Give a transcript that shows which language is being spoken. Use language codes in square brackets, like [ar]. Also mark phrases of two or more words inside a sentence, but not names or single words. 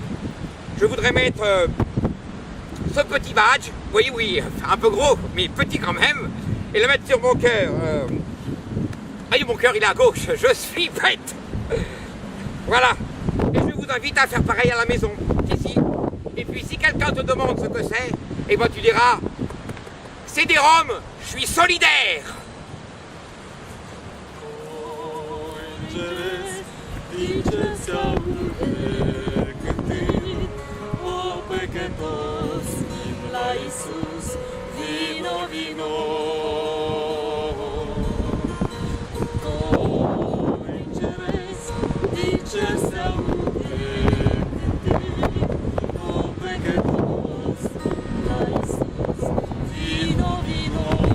[fr] Je voudrais mettre ce petit badge, oui, oui, un peu gros, mais petit quand même, et le mettre sur mon cœur. Ah, mon cœur, il est à gauche, je suis bête. Voilà. Et je vous invite à faire pareil à la maison, ici. Et puis, si quelqu'un te demande ce que c'est, eh ben, tu diras, c'est des Roms, je suis solidaire. [ro] Iisus, vino, vino. Cor ceresc, dice se aude cântând, o păcătos, la Iisus, vino, vino.